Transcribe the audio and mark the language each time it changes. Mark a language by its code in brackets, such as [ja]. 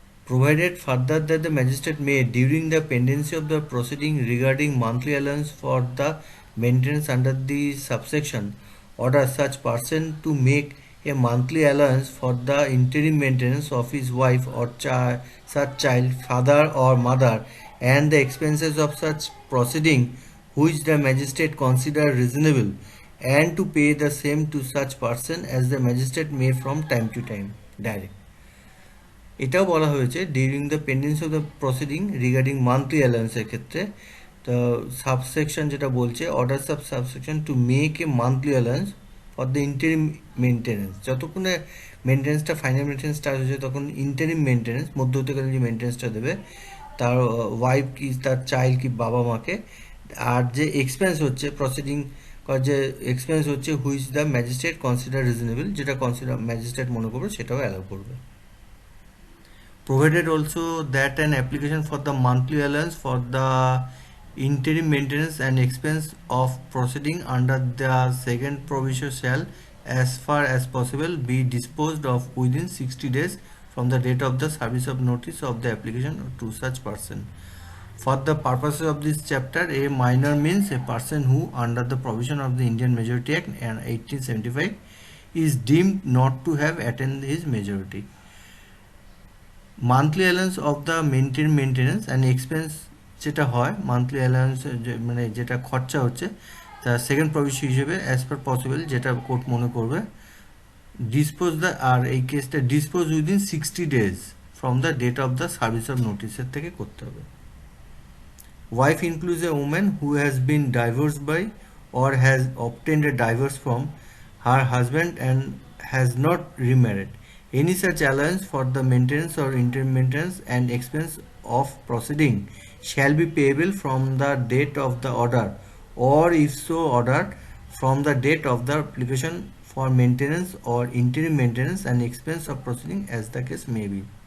[en] Provided further that the magistrate may, during the pendency of the proceeding regarding monthly allowance for the maintenance under the subsection, order such person to make a monthly allowance for the interim maintenance of his wife or such child, father or mother, and the expenses of such proceeding which the magistrate consider reasonable, and to pay the same to such person as the magistrate may from time to time direct. [bn] এটাও বলা হয়েছে [en] during the pendency of the proceeding regarding monthly অ্যালাউন্সের [bn] ক্ষেত্রে, [en] the subsection [bn] যেটা বলছে [en] order subsection to make a monthly allowance for the interim maintenance, [bn] যতক্ষণে মেনটেন্যান্সটা final maintenance start হয়েছে তখন interim maintenance মধ্যবর্তীকালীন যে মেনটেন্যান্সটা দেবে তার ওয়াইফ কি তার চাইল্ড কি বাবা মাকে, আর যে এক্সপেন্স হচ্ছে প্রসিডিং যে এক্সপেন্স হচ্ছে [en] which the magistrate consider reasonable, [bn] যেটা কনসিডার ম্যাজিস্ট্রেট মনে করবে সেটাও অ্যালাউ করবে। [en] Provided also that an application for the monthly allowance for the interim maintenance and expense of proceeding under the second provision shall, as far as possible, be disposed of within 60 days from the date of the service of notice of the application to such person. For the purposes of this chapter, a minor means a person who, under the provision of the Indian Majority Act and 1875, is deemed not to have attained his majority. Monthly allowance of the maintenance and expense [bn] যেটা হয়, monthly allowance মানে যেটা খরচা হচ্ছে তার second provision হিসেবে [en] as per possible [bn] যেটা court মনে করবে ডিসপোজ দ্য, আর এই কেসটা [en] dispose within 60 days from the date of the service of নোটিসের [bn] থেকে করতে হবে। [en] Wife includes a woman who has been divorced by or has obtained a divorce from her husband and has not remarried. Any such allowance for the maintenance or interim maintenance and expense of proceeding shall be payable from the date of the order, or if so ordered, from the date of the application for maintenance or interim maintenance and expense of proceeding as the case may be.